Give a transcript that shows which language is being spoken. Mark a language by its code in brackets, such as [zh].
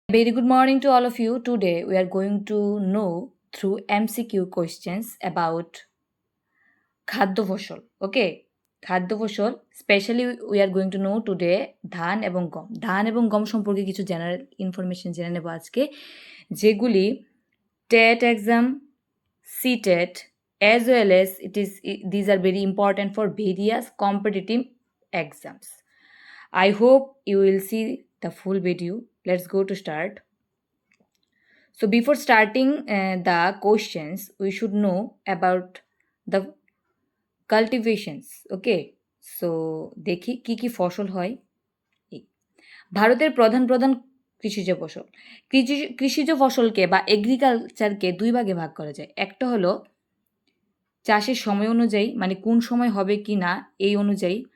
[en] Very good morning to all of you. Today we are going to know through MCQ questions about খাদ্য ফসল. Okay? খাদ্য ফসল specially we are going to know today [bn] ধান এবং গম। ধান এবং গম সম্পর্কে কিছু জেনারেল ইনফরমেশন জেনে নেব আজকে, যেগুলি TET exam, CTET [en] as well as these are very important for various competitive exams. I hope you will see the full video. Let's go to start. So before starting the questions, we should know about the cultivations. [bn] Okay, so দেখি কি কি ফসল হয়। ভারতের প্রধান প্রধান কৃষিজ ফসল। কৃষিজ ফসলকে বা এগ্রিকালচারকে দুই ভাগে ভাগ করা যায়। একটা হলো চাষের সময় অনুযায়ী, মানে কোন সময় হবে কি না এই অনুযায়ী।